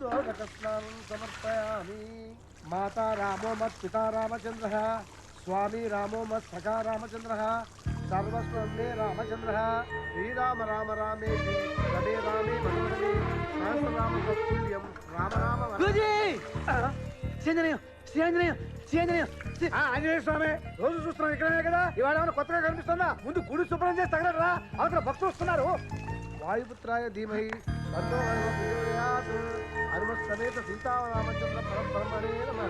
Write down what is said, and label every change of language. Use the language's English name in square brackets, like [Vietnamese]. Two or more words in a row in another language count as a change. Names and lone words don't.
[Sanskrit] तिलकस्नानं समर्पयामि। माता रामो मत्पिता रामचन्द्रः, स्वामी रामो मत्सखा रामचन्द्रः, सर्वस्वं रामचन्द्रः। श्रीराम राम रामेति रमे रामे मनोरमे सहस्रनाम तत्तुल्यं राम राम [Telugu] ఆంజనేయ స్వామి రోజు చూస్తున్నాం ఇక్కడే కదా, ఇవాళ ఏమైనా కొత్తగా కనిపిస్తుందా? ముందు గుడి శుభ్రం చేసి తగలరా, అవతల భక్తులు వస్తున్నారు. [Sanskrit] వాయుపుత్రాయ ధీమహి తన్నో హనుమత్ ప్రచోదయాత్. హనుమత్ సమేత సీతారామచంద్ర పరబ్రహ్మణే నమః.